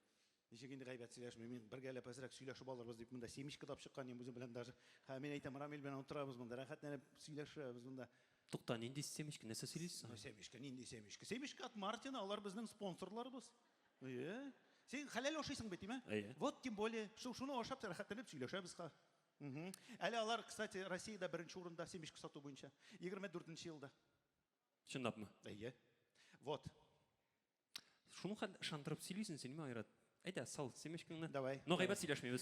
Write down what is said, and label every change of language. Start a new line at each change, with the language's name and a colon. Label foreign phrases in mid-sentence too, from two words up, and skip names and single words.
Tatar: Ничек инде гайбәт сөйләшмим, мин бергәләп әзрәк сөйләшеп алырбыз дип монда семиш китап чыккан үзем белән даже. Мен әйтәм, Рамил белән утырабыз монда, рәхәтләнеп сөйләшәбез монда. Тукта, нинди семишке, нәрсә сөйлисең? Семишке, нинди семишке? Семишке от Мартина, алар безнең спонсорларыбыз. Сен хәләл ашыйсың бит, диме?
Russian: Вот тем более,
Tatar: шуны ашап рәхәтләнеп сөйләшәбез ха. Әле алар, кстати, Россиядә беренче урында семишке сату буенча 24нче елда. Чынлапмы? Вот. Шуны шандырып сөйлисең син, Айрат. Әйдә, сал семишкеңне. Давай. Но гайбәт сөйләшмибез.